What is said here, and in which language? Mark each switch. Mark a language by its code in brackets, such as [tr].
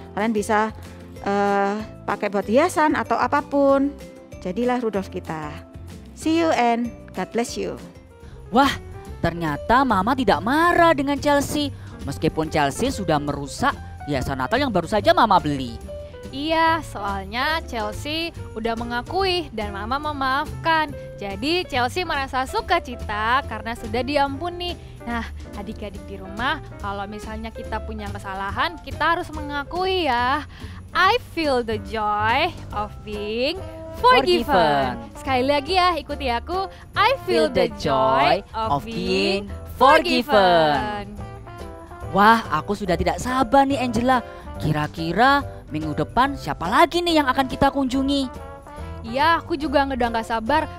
[id] Kalian bisa pakai buat hiasan atau apapun. Jadilah Rudolf kita. [en] See you and God bless you. [id] Wah, ternyata Mama tidak marah dengan Chelsea. Meskipun Chelsea sudah merusak hiasan Natal yang baru saja Mama beli. Iya, soalnya Chelsea udah mengakui dan Mama memaafkan. Jadi Chelsea merasa sukacita karena sudah diampuni. Nah, adik-adik di rumah, kalau misalnya kita punya kesalahan, kita harus mengakui ya. [en] I feel the joy of being forgiven. [id] Sekali lagi ya, ikuti aku. [en] I feel the joy of being forgiven. [id] Wah, aku sudah tidak sabar nih Angela. Kira-kira minggu depan siapa lagi nih yang akan kita kunjungi? Iya, aku juga udah gak sabar.